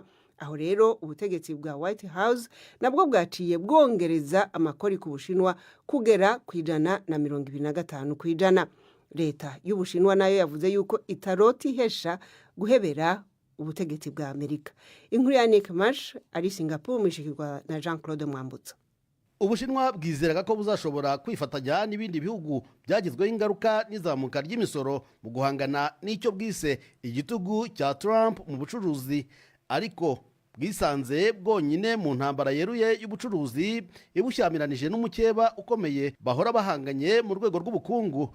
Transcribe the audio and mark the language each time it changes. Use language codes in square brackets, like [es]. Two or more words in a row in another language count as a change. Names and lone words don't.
[rn] Aho rero ubutegetsi bwa White House nabwo bwaciye bwongereza amakori ku Bushinwa kugera ku 125%. Leta y'Ubushinwa nayo yavuze yuko itaroti ihesha guhebera ubutegetsi bwa Amerika. Inkuru ya Nick Marsh ari Singapore mishikirwa na Jean-Claude Mwambutsa. [rw] Ubushinwa bwizeraga ko buzashobora kwifatanya n'ibindi bihugu byagizweho ingaruka n'izamuka ry'imisoro mu guhangana n'icyo bwise igitugu cya Trump mu bucuruzi, ariko bwisanze bwonyine mu ntambara yeruye y'ubucuruzi ibushyamiranyije n'umukeba ukomeye bahora bahanganye mu rwego rw'ubukungu.